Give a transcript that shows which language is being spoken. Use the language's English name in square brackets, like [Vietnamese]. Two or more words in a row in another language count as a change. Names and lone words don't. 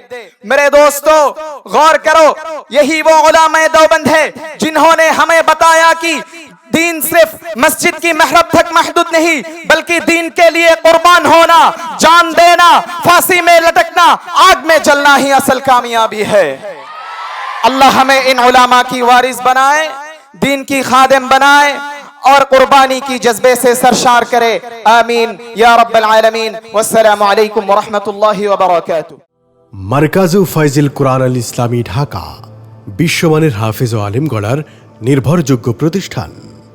[Urdu] میرے دوستو، غور کرو، یہی وہ علماء دیوبند ہے جنہوں نے ہمیں بتایا کہ دین صرف مسجد کی محراب تک محدود نہیں، بلکہ دین کے لیے قربان ہونا، جان دینا، پھانسی میں لٹکنا، آگ میں جلنا ہی اصل کامیابی ہے۔ اللہ ہمیں ان علماء کی وارث بنائے، دین کی خادم بنائے اور قربانی کی جذبے سے سرشار کرے، آمین یا رب العالمین۔ والسلام علیکم ورحمۃ اللہ وبرکاتہ۔ [Bangla] মার্কাজু ফাইজিল কোরআন আল ইসলামী ঢাকা বিশ্বমানের হাফেজ ও আলেম গড়ার নির্ভরযোগ্য প্রতিষ্ঠান।